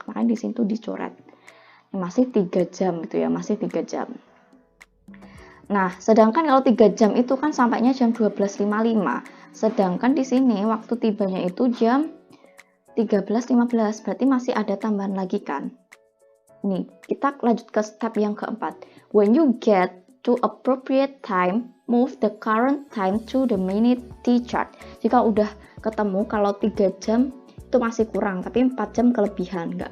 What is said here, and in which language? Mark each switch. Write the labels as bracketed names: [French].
[Indonesian] Makanya di sini tuh dicoret. Masih 3 jam gitu ya. Masih 3 jam. Nah, sedangkan kalau 3 jam itu kan sampainya jam 12.55. Sedangkan di sini waktu tibanya itu jam 13.15. Berarti masih ada tambahan lagi kan? Nih, kita lanjut ke step yang keempat. [English] When you get to appropriate time, move the current time to the minute T-chart. [Indonesian] Jika udah ketemu kalau 3 jam itu masih kurang, tapi 4 jam kelebihan.